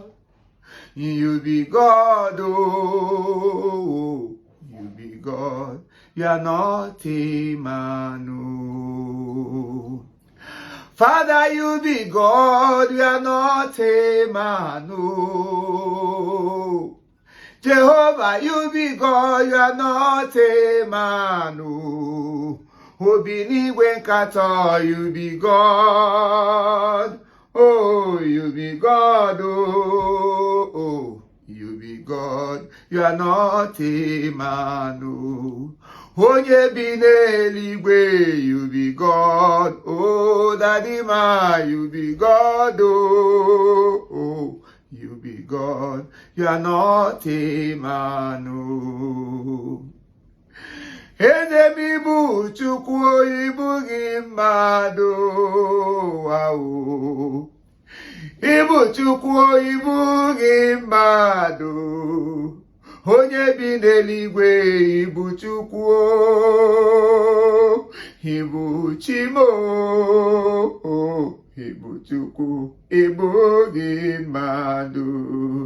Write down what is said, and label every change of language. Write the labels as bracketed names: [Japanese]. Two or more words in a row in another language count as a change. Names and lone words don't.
[Nigerian Pidgin] You be God, oh, you be God, you are not a man, oh. Father, you be God, you are not a man, oh. Jehovah, you be God, you are not a man, oh. [Igbo] Obinigwe nkatọ, [Nigerian Pidgin] you be God, oh, you be God, oh, you be God, you are not a man, oh. [Igbo] Onye bi n'eluigwe, [Nigerian Pidgin] you be God, oh, Daddy Ma, you be God, oh, you be God, you are not a man, oh. [Igbo] Eze m ibu Chukwu, ibu gị mmadụ, oh. Ibu Chukwu, ibu gị mmadụ. Onye bi n'eluigwe, ibu Chukwu, ibu Chimo, ibu Chukwu, ibu gị mmadụ.